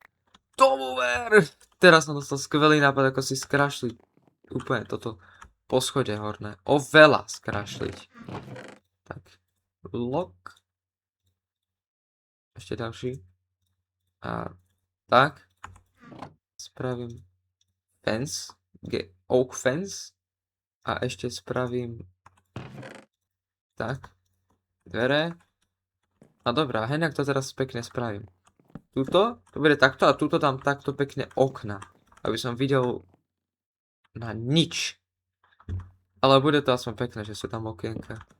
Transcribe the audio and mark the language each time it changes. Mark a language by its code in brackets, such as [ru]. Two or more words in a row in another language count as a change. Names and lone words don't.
[sk] Teraz som dostal skvelý nápad, ako si skrašliť úplne toto poschodie horné. Oveľa skrašliť. Tak. Lock. Ešte ďalší. A tak. Spravím fence. [en] Oak fence. [sk] A ešte spravím tak. Dvere. A dobrá, heňak to teraz pekne spravím. Tuto, to bude takto a tuto dám takto pekne okna. Aby som videl na nič. Ale bude to aspoň pekné, že sú tam okienka.